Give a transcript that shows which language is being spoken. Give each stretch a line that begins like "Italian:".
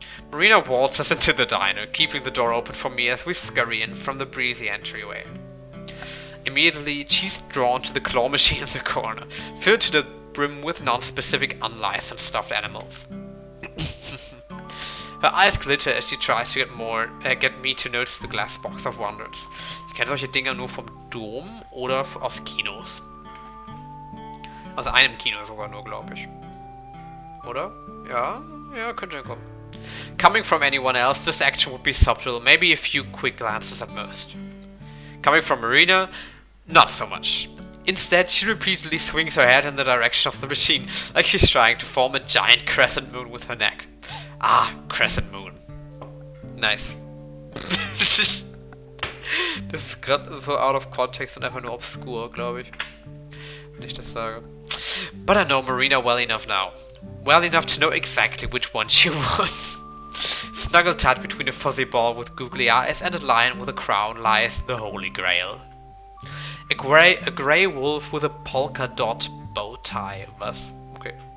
English: Marina waltzes into the diner, keeping the door open for me as we scurry in from the breezy entryway. Immediately, she's drawn to the claw machine in the corner, filled to the brim with non-specific unlicensed stuffed animals. Her eyes glitter as she tries to get me to notice the glass box of wonders.
German: Ich kenne solche Dinger nur vom Dom oder aus Kinos. Aus einem Kino sogar nur, glaube ich. Oder? Ja, könnte hinkommen.
English: Coming from anyone else, this action would be subtle, maybe a few quick glances at most. Coming from Marina, not so much. Instead, she repeatedly swings her head in the direction of the machine, like she's trying to form a giant crescent moon with her neck. Ah, crescent moon. Nice.
German: Das ist gerade so out of context und einfach nur obskur, glaube ich. Wenn ich das sage.
English: But I know Marina well enough now. Well enough to know exactly which one she wants. Snuggled tight between a fuzzy ball with googly eyes and a lion with a crown lies the Holy Grail. A grey wolf with a polka dot bow tie. Was? Okay.